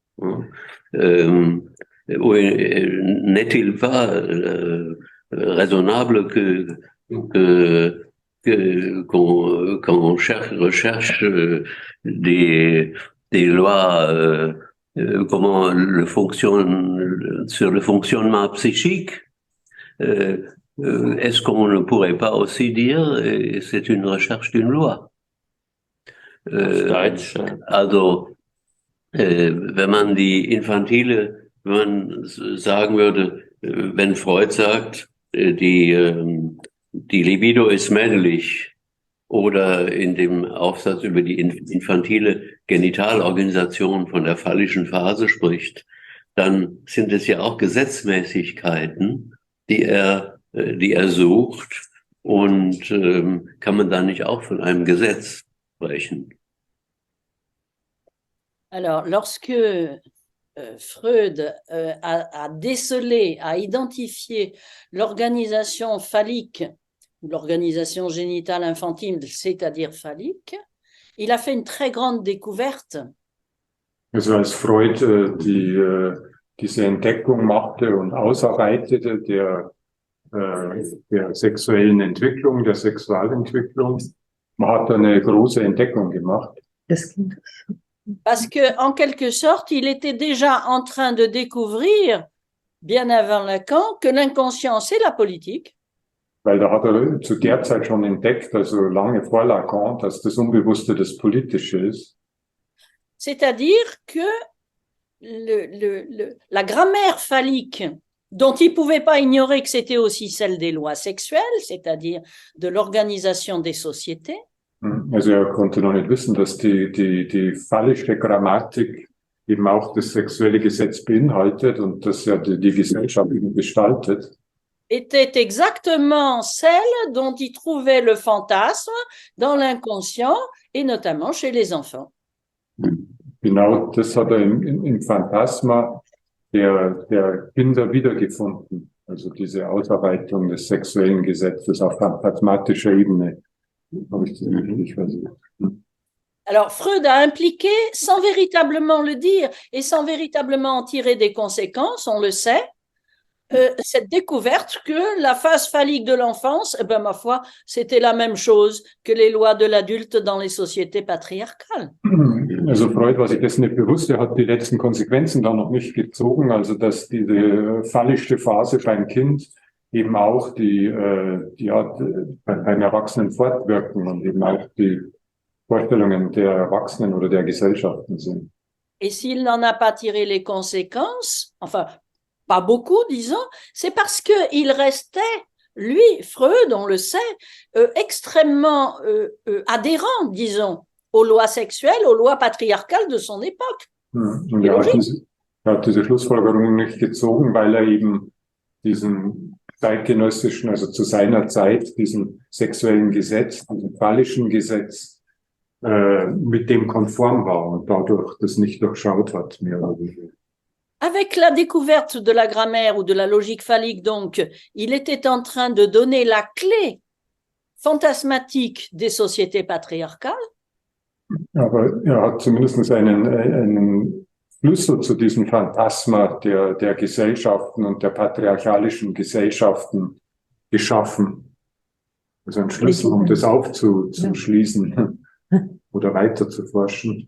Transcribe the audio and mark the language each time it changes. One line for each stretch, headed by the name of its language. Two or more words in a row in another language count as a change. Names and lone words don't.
French: N'est-il pas raisonnable qu'on recherche des lois comment sur le fonctionnement psychique? Est-ce qu'on ne pourrait pas aussi dire c'est une recherche d'une loi?
German: Also wenn man wenn man sagen würde, wenn Freud sagt, die Libido ist männlich, oder in dem Aufsatz über die infantile Genitalorganisation von der phallischen Phase spricht, dann sind es ja auch Gesetzmäßigkeiten, die er sucht, und kann man da nicht auch von einem Gesetz sprechen?
French: Alors, lorsque Freud a décelé, a identifié l'organisation phallique, l'organisation génitale infantile, c'est-à-dire phallique, il a fait une très grande découverte.
German: Also als Freud diese Entdeckung machte und ausarbeitete der sexuellen Entwicklung, der Sexualentwicklung, man hat eine große Entdeckung gemacht.
French: Parce que, en quelque sorte, il était déjà en train de découvrir, bien avant Lacan, que l'inconscient, c'est la politique.
German: Weil da hat zu der Zeit schon entdeckt, also lange vor Lacan, dass das Unbewusste das Politische ist.
French: C'est-à-dire que la grammaire phallique, dont il ne pouvait pas ignorer que c'était aussi celle des lois sexuelles, c'est-à-dire de l'organisation des sociétés.
German: Also er konnte noch nicht wissen, dass die phallische Grammatik eben auch das sexuelle Gesetz beinhaltet und das ja die Gesellschaft eben gestaltet.
French: Était exactement celle dont il trouvait le fantasme dans l'inconscient et notamment chez les enfants.
German: Genau, das hat er im Phantasma der Kinder wiedergefunden. Also diese Ausarbeitung des sexuellen Gesetzes auf phantasmatischer Ebene.
French: Alors, Freud a impliqué, sans véritablement le dire et sans véritablement en tirer des conséquences, on le sait, cette découverte que la phase phallique de l'enfance, eh ben, ma foi, c'était la même chose que les lois de l'adulte dans les sociétés patriarcales.
German: Also Freud war sich dessen nicht bewusst, er hat die letzten Konsequenzen da noch nicht gezogen, also dass diese phallische Phase beim Kind eben auch beim Erwachsenen fortwirken und eben auch die Vorstellungen der Erwachsenen oder der Gesellschaften sind.
French: Et s'il n'en a pas tiré les conséquences, enfin, pas beaucoup, disons, c'est parce qu'il restait, lui, Freud, on le sait, extrêmement adhérent, disons, aux lois sexuelles, aux lois patriarcales de son époque.
German: Und er hat diese Schlussfolgerung nicht gezogen, weil er eben diesen zeitgenössischen, also zu seiner Zeit, diesem sexuellen Gesetz, diesem phallischen Gesetz, mit dem konform war und dadurch das nicht durchschaut hat, mehr oder weniger.
French: avec la découverte de la grammaire ou de la logique phallique, donc, il était en train de donner la clé fantasmatique des sociétés patriarcales.
German: Aber hat zumindest einen Schlüssel zu diesem Phantasma der Gesellschaften und der patriarchalischen Gesellschaften geschaffen. Also ein Schlüssel, um das aufzuschließen oder weiter zu forschen.